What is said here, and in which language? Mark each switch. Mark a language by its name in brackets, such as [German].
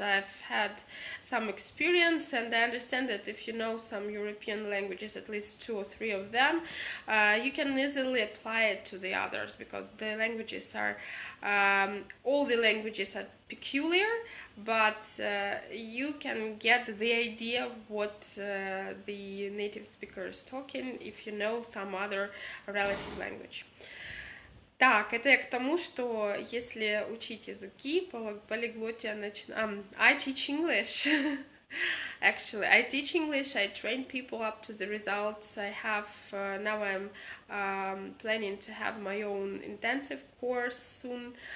[English] I've had some experience, and I understand that if you know some European languages, at least 2 or 3 of them, you can easily apply it to the others, because the languages are, all the languages are peculiar, but you can get the idea of what the native speaker is talking if you know some other relative language. [Russian] Так, это я к тому, что если учить языки, полиглотия [English] I teach English. Actually, I teach English, I train people up to the results. I have, now I'm planning to have my own intensive course soon.